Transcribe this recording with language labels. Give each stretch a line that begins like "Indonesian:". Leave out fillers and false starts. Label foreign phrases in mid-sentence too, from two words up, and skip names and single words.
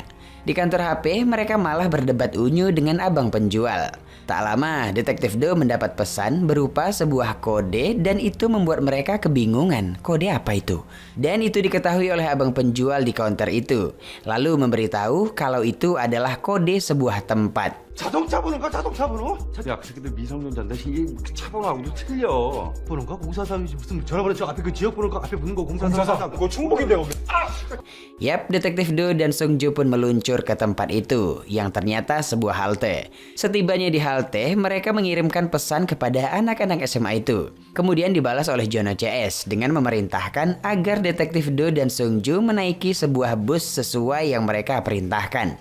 Indonesian: Di kantor HP, mereka malah berdebat unyu dengan abang penjual. Tak lama, Detektif Do mendapat pesan berupa sebuah kode dan itu membuat mereka kebingungan. Kode apa itu? Dan itu diketahui oleh abang penjual di counter itu. Lalu memberitahu kalau itu adalah kode sebuah tempat.
Korean: 자동차 번호가 자동차 번호? 야, 그 새끼들 미성년자인데 이게 차 번호하고도 틀려. 번호가 0432지 무슨 전화번호 저 앞에 그 지역 번호가 앞에 붙는 거 0433. 그거 충북인데 거기.
Indonesian: Yap, Detektif Do dan Sung Ju pun meluncur ke tempat itu, yang ternyata sebuah halte. Setibanya di halte, mereka mengirimkan pesan kepada anak-anak SMA itu. Kemudian dibalas oleh Jono CS dengan memerintahkan agar Detektif Do dan Sung Ju menaiki sebuah bus sesuai yang mereka perintahkan.